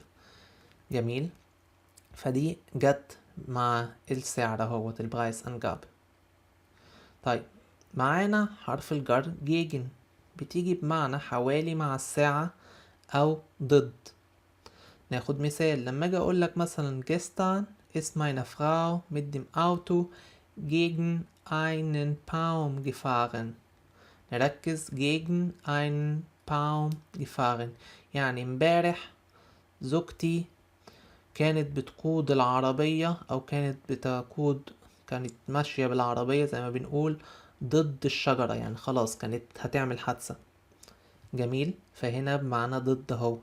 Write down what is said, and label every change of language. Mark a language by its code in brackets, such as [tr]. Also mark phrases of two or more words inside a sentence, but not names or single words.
[ar] جميل، فدي جت مع السعر اهوت [de] die Preisangabe. [ar] طيب معانا حرف الجر جيجن، بتيجي بمعنى حوالي مع الساعة أو ضد. ناخد مثال. لما اجي اقول لك مثلا [de] gestern ist meine Frau mit dem Auto gegen einen Baum gefahren. نركز gegen einen Baum gefahren، [ar] يعني امبارح زوجتي كانت بتقود العربية أو كانت ماشية بالعربية زي ما بنقول ضد الشجرة، يعني خلاص كانت هتعمل حادثة. جميل، فهنا بمعنى ضد اهوت.